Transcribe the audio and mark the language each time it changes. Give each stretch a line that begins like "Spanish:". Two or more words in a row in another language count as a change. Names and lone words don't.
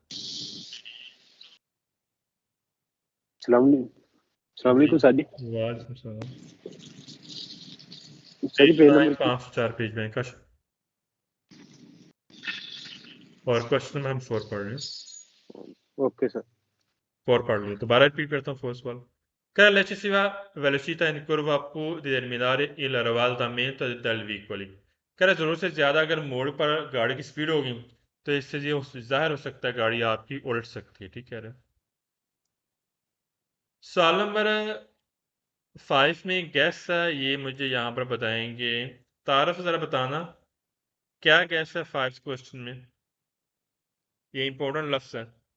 Urdu: سلام جی علیکم سادی وعلیکم سلام. سادی پیج پیج بنائے نمبر 504 پیج میں کش اور کویسچن میں ہم 4 پڑھ رہے ہیں.
English: OK sir
Urdu: 4 پڑھ لیے دوبارہ ریپیٹ کرتا ہوں فرسٹ والا.
Italian: Che l'eccessiva velocità in curva può determinare il ribaltamento del veicolo।
Urdu: کہہ رہا ضرورت سے زیادہ اگر موڑ پر گاڑی کی سپیڈ ہوگی تو اس سے یہ ظاہر ہو سکتا ہے گاڑی آپ کی الٹ سکتی ہے، ٹھیک کہہ رہے ہیں. سوال نمبر 5 میں گیس ہے، یہ مجھے یہاں پر بتائیں گے. تعارف ذرا بتانا کیا گیس ہے 5 کویسچن میں، یہ امپورٹنٹ لفظ ہے.